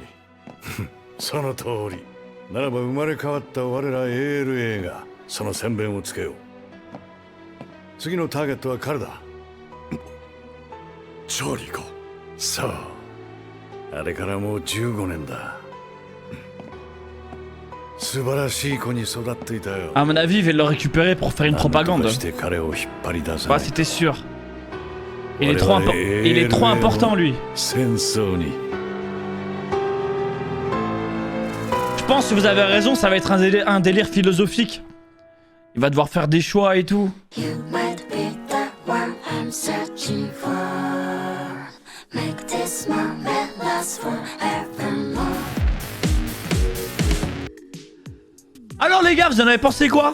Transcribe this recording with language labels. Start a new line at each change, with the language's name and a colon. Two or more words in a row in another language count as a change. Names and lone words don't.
Japanese: その通り。ならば生まれ変わった我ら ALA がその先鞭をつけよう。次のターゲットは彼だ。チャーリーか。そう。あれからもう15年だ。素晴らしい子に育っていたよ。
French: À mon avis, ils veulent le récupérer pour faire une propagande.
Japanese: して彼を引っ張り出さ
French: Bah, c'était sûr. Il est trop important, lui.
Japanese: 戦争に。
French: Je pense que vous avez raison, ça va être un délire philosophique. Il va devoir faire des choix et tout. Alors les gars, vous en avez pensé quoi?